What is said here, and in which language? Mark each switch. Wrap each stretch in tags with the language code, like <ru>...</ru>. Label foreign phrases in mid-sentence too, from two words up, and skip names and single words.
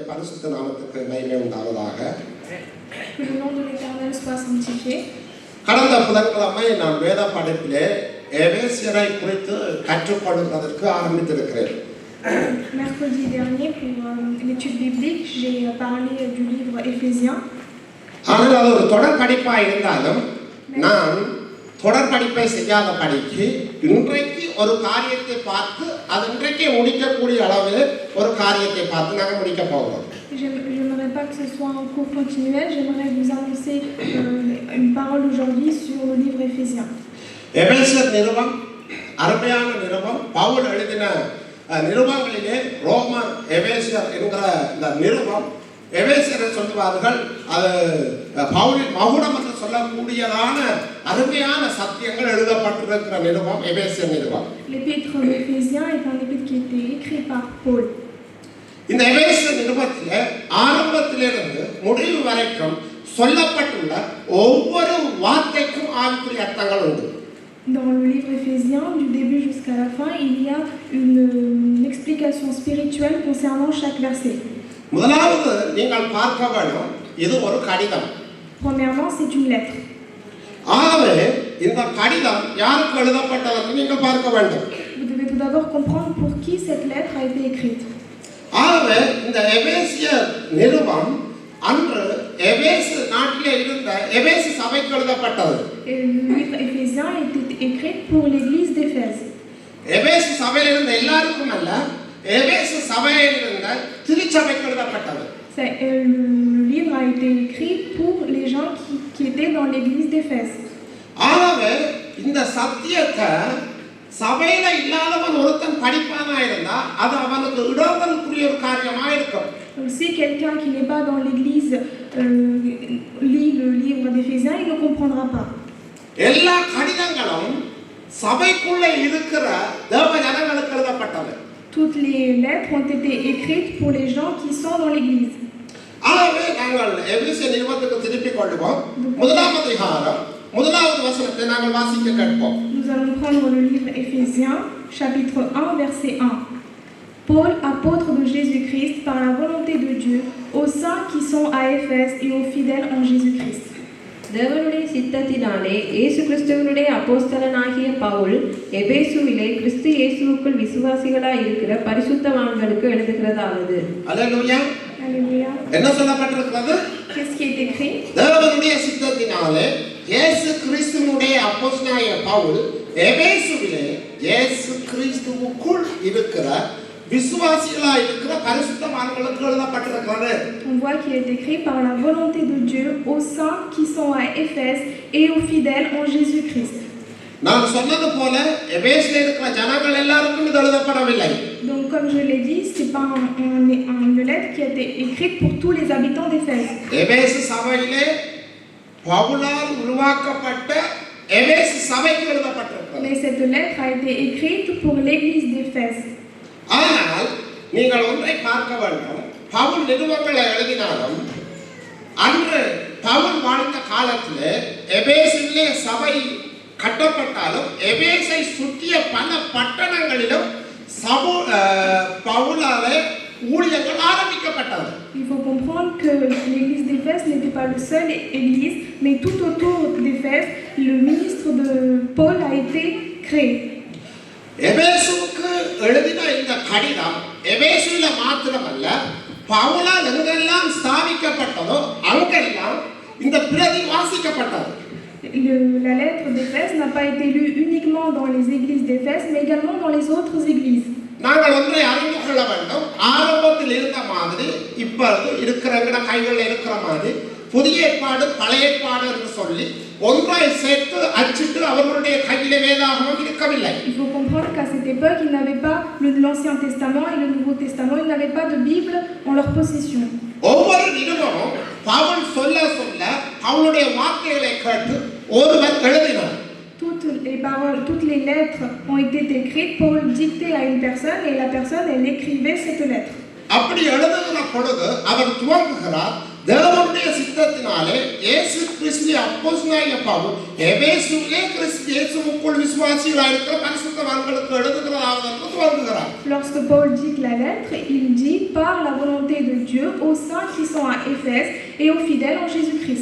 <ta>பரிசுத்த நாமத்துக்கு மகிமை உண்டாவதாக.</ta> <fr>Que le nom de l'Éternel soit sanctifié.</fr> <ta>கடந்த புதன்கிழமை நான் வேத படிப்பிலே எபேசியரை குறித்து கற்றுக்கொள்வதற்கு ஆரம்பித்திருக்கிறேன்.</ta> <fr>Mercredi dernier, pour l'étude biblique, j'ai parlé du livre Éphésiens.</fr> <ta>ஆனால் அது ஒரு தொடர் படிப்பாக இருந்தாலும் நான் தொடர் படிப்பை செய்யாத படிக்கு இன்றைக்கு ஒரு காரியத்தை பார்த்து அது இன்றைக்கே முடிக்கக்கூடிய அளவில் ஒரு காரியத்தை பார்த்து நாங்கள் முடிக்க போகிறோம்.</ta> <fr>J'aimerais pas que ce soit un cours continuel, j'aimerais vous annoncer une parole aujourd'hui sur le livre Éphésiens.</fr> <ta>எபேசியர் நிருபம் அருமையான நிருபம். பவுல் எழுதின நிருபங்களிலே ரோமர் எபேசியர் என்கிற இந்த நிருபம் எபேசியரை சொல்லுவார்கள். அது பவுலின் மகுடம் என்று சொல்லக்கூடியதான அருமையான சத்தியங்கள் எழுதப்பட்டிருக்கிற நிருபம் எபேசியர் நிருபம்.</ta> <fr>L'épître d'Éphésiens est un épître qui a été écrit par Paul.</fr> <ta>இந்த எபேசியர் நிருபத்தில் ஆரம்பத்திலிருந்து முடிவு வரைக்கும் சொல்லப்பட்டுள்ள ஒவ்வொரு வார்த்தைக்கும் ஆவிக்குரிய அர்த்தங்கள் உண்டு.</ta> <fr>Dans le livre Éphésiens, du début jusqu'à la fin, il y a une explication spirituelle concernant chaque verset.</fr> <ta>முதலாவது நீங்கள் பார்க்க வேண்டும், இது ஒரு கடிதம்.</ta> <fr>Premièrement, c'est une lettre.</fr> <ta>ஆகவே இந்த கடிதம் யாருக்கு எழுதப்பட்டது நீங்கள் பார்க்க வேண்டும்.</ta> <fr>Vous devez tout d'abord comprendre pour qui cette lettre a été écrite.</fr> <ta>ஆகவே இந்த எபேசியர் நிருபம் அன்று எபேசு நாட்டிலே இருந்த எபேசு சபைக்கு எழுதப்பட்டது.</ta> <fr>Et le livre Éphésiens a été écrit pour l'église d'Éphèse.</fr> <ta>எபேசு சபையில் இருந்த எல்லாருக்கும் அல்ல, எபேசு சபையில் இருந்த திருச்சபைக்கு எழுதப்பட்டது.</ta> <fr>Le livre a été écrit pour les gens qui étaient dans l'église d'Éphèse.</fr> <ta>ஆகவே இந்த சத்தியத்தை சபையில இல்லாதவன் ஒருத்தன் படிப்பானா இருந்தா அது அவனுக்கு இடவலுக்குரிய ஒரு காரியமா இருக்கும்.</ta> <fr>Si quelqu'un qui n'est pas dans l'église lit le livre d'Éphésiens, il ne comprendra pas.</fr> <ta>எல்லா கடிதங்களும் சபைக்குள்ள இருக்கிற தேவ ஜனங்களுக்கு எழுதப்பட்டது.</ta> <fr>Toutes les lettres ont été écrites pour les gens qui sont dans l'église.</fr> <ta>ஆகவே நாங்கள் எபேசியர் நிருபத்துக்கு திருப்பிக் கொள்வோம். முதலாம் அதிகாரம் முதலாவது வசனத்தை நாங்கள் வாசிக்க கேட்போம்.</ta> <fr>Nous allons prendre le livre Éphésiens, chapitre 1, verset 1. Paul, apôtre de Jésus-Christ, par la volonté de Dieu, aux saints qui sont à Éphèse et aux fidèles en Jésus-Christ.</fr> <ta>தேவனுடைய சித்தத்தினாலே இயேசு கிறிஸ்துவினுடைய அப்போஸ்தலனாகிய பவுல் எபேசுவிலே கிறிஸ்து இயேசுவுக்குள் விசுவாசிகளாய் இருக்கிற பரிசுத்தவான்களுக்கு எழுதுகிறதாவது. அல்லேலூயா.</ta> <fr>Alléluia.</fr> <ta>என்ன சொல்லப்பட்டிருக்கிறது?</ta> <fr>Qu'est-ce qui est écrit?</fr> <ta>தேவனுடைய சித்தத்தினாலே இயேசு கிறிஸ்துவினுடைய அப்போஸ்தலனாகிய பவுல் எபேசுவிலே இயேசு கிறிஸ்துவுக்குள் இருக்கிற விசுவாசிகளாய் இருக்கிற பரிசுத்தவான்களுக்கு எழுதப்பட்டிருக்கிறது.</ta> <fr>On voit qu'il est écrit par la volonté de Dieu aux saints qui sont à Éphèse et aux fidèles en Jésus-Christ.</fr> <ta>நான் சொன்னது போல எபேசிலே இருக்கிற ஜனங்கள் எல்லாருக்கும் இது எழுதப்படவில்லை.</ta> <fr>Donc comme je l'ai dit, c'est pas une lettre qui a été écrite pour tous les habitants d'Éphèse.</fr> <ta>எபேசு சபையிலே பவுலால் உருவாக்கப்பட்ட எபேசு சபைக்கு எழுதப்பட்டிருக்கிறது.</ta> <fr>Mais cette lettre a été écrite pour l'église d'Éphèse.</fr> <ta>ஆனால் நீங்கள் ஒன்றை பார்க்க வேண்டும், பவுல் நிருபங்களை எழுதினாலும் அன்று பவுல் வாழ்ந்த காலத்திலே எபேசிலே சபை கட்டப்பட்டாலும் எபேசை சுற்றிய பல பட்டணங்களிலும் பவுலாலே ஊழியங்கள் ஆரம்பிக்கப்பட்டது.</ta> <fr>Il faut comprendre que l'église d'Éphèse n'était pas le seul église, mais tout autour d'Éphèse, le ministre de Paul a été créé.</fr> <ta>எபேசுவுக்கு எழுதின இந்த கடிதம் எபேசுவில மாத்திரமல்ல, பவுலால் எங்கெல்லாம் ஸ்தாபிக்கப்பட்டதோ அங்கெல்லாம் இந்த பிரதி வாசிக்கப்பட்டது.</ta> <fr>La lettre d'Éphèse n'a pas été lue uniquement dans les églises d'Éphèse, mais également dans les autres églises.</fr> <ta>நாங்கள் ஒன்றை அறிந்து கொள்ள வேண்டும், ஆரம்பத்தில் இருந்த மாதிரி இப்பொழுது இருக்கிற கைகளில் இருக்கிற மாதிரி புதிய ஏற்பாடு பழைய ஏற்பாடு என்று சொல்லி ஒன்றை சேர்த்து அச்சிட்டு அவர்களுடைய கையிலே வேதாகமம் இருக்கவில்லை.</ta> <fr>Il faut comprendre qu'à cette époque, ils n'avaient pas l'Ancien Testament et le Nouveau Testament, ils n'avaient pas de Bible en leur possession.</fr> <ta>ஒவ்வொரு நிருபமும் பவுல் சொல்ல சொல்ல அவளுடைய வார்த்தைகளை கேட்டு ஒருவர் எழுதினார்.</ta> <fr>Toutes les lettres ont été écrites. Paul dictait à une personne et la personne, elle écrivait cette lettre.</fr> <ta>அப்படி எழுதுகிற பொழுது அவர் துவங்குகிறார், தேவனுடைய சித்தத்தினாலே இயேசு கிறிஸ்து அப்போஸ்தலனாகிய பவுல் எபேசுவிலே கிறிஸ்து இயேசுவுக்குள் விசுவாசிகளாய் இருக்கிற பரிசுத்தவான்களுக்கு எழுதுகிறதாவது என்று துவங்குகிறார்.</ta> <fr>Lorsque Paul dit la lettre, il dit par la volonté de Dieu aux saints qui sont à Éphèse et aux fidèles en Jésus-Christ.</fr>